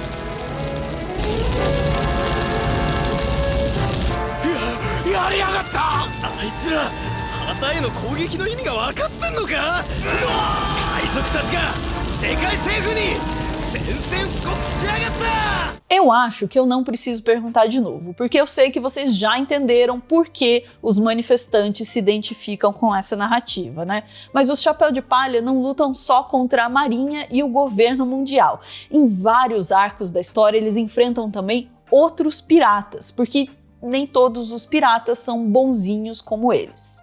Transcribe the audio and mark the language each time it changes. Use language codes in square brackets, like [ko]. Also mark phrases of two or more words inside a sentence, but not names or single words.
[ja] やりやがった。あいつら旗への攻撃の意味が分かってんのか。海賊たちが世界政府に宣戦布告しやがった。 [pt] Eu acho que eu não preciso perguntar de novo, porque eu sei que vocês já entenderam por que os manifestantes se identificam com essa narrativa, né? Mas os Chapéu de Palha não lutam só contra a Marinha e o governo mundial. Em vários arcos da história, eles enfrentam também outros piratas, porque nem todos os piratas são bonzinhos como eles.